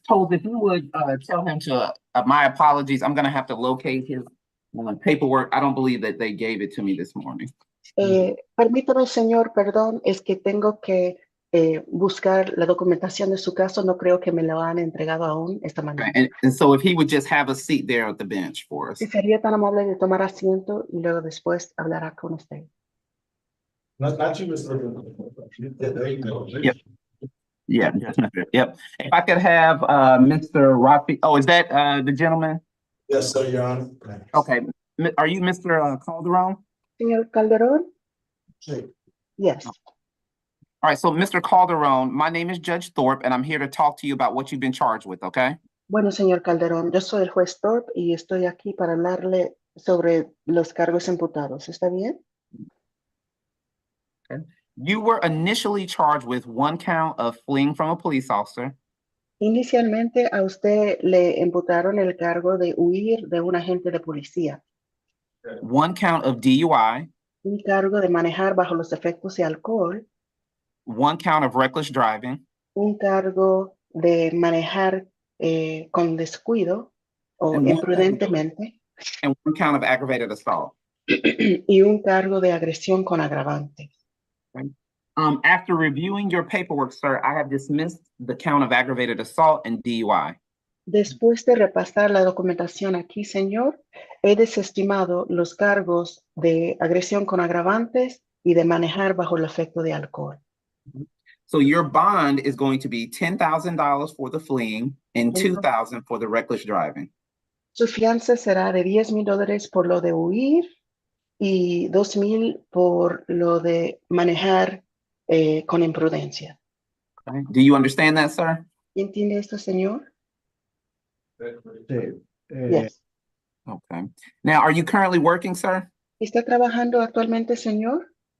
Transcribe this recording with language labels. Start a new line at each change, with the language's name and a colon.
English: Toles, if you would, tell him to, my apologies, I'm gonna have to locate his paperwork. I don't believe that they gave it to me this morning.
Spanish: Permítame, señor, perdón, es que tengo que buscar la documentación de su caso. No creo que me lo han entregado aún esta mañana.
English: And so if he would just have a seat there at the bench for us.
Spanish: Si sería tan amable de tomar asiento y luego después hablará con usted.
English: Not you, Mr. There you go. Yep. Yeah, yep. If I could have Mr. Rafi, oh, is that the gentleman? Yes, sir, Your Honor. Okay, are you Mr. Calderon?
Spanish: Señor Calderón? Sí.
English: Yes. All right, so Mr. Calderon, my name is Judge Thorpe, and I'm here to talk to you about what you've been charged with, okay?
Spanish: Bueno, señor Calderón, yo soy el juez Thorpe y estoy aquí para hablarle sobre los cargos imputados. ¿Está bien?
English: You were initially charged with 1 count of fleeing from a police officer,
Spanish: Inicialmente a usted le imputaron el cargo de huir de un agente de policía,
English: 1 count of DUI,
Spanish: un cargo de manejar bajo los efectos de alcohol,
English: 1 count of reckless driving,
Spanish: un cargo de manejar con descuido o
English: And one-
Spanish: imprudentemente
English: and 1 count of aggravated assault.
Spanish: y un cargo de agresión con agravante.
English: After reviewing your paperwork, sir, I have dismissed the count of aggravated assault and DUI.
Spanish: Después de repasar la documentación aquí, señor, he desestimado los cargos de agresión con agravantes y de manejar bajo el efecto de alcohol.
English: So your bond is going to be $10,000 for the fleeing and $2,000 for the reckless driving.
Spanish: Su fianza será de $10,000 por lo de huir y $2,000 por lo de manejar con imprudencia.
English: Okay. Do you understand that, sir?
Spanish: ¿Entiende esto, señor? Sí.
English: Yes. Okay. Now, are you currently working, sir?
Spanish: ¿Está trabajando actualmente, señor?